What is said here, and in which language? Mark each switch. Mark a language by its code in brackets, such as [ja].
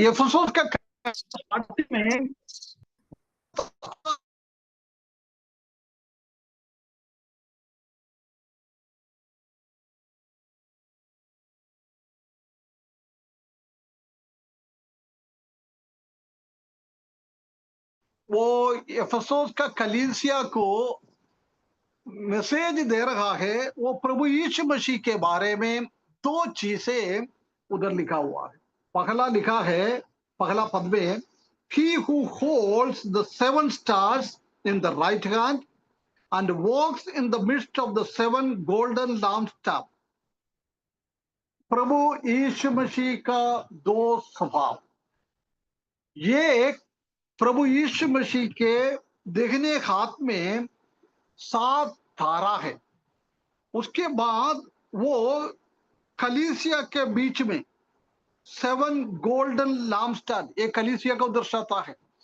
[hi] एफेसोस का स्टार्टिंग में वो एफेसोस का कलीसिया को मैसेज दे रहा है। वो प्रभु यीशु मसीह के बारे में 2 चीजें उधर लिखा हुआ है। पहला लिखा है, पहला पद में, [en] he who holds the 7 stars in the right hand and walks in the midst of the 7 golden lampstands। [hi] प्रभु यीशु मसीह का 2 स्वभाव। ये प्रभु यीशु मसीह के देखने हाथ में 7 तारा है। उसके बाद वो कलीसिया के बीच में 7 गोल्डन लाम्पस्टैंड, ये कलीसिया को दर्शाता है।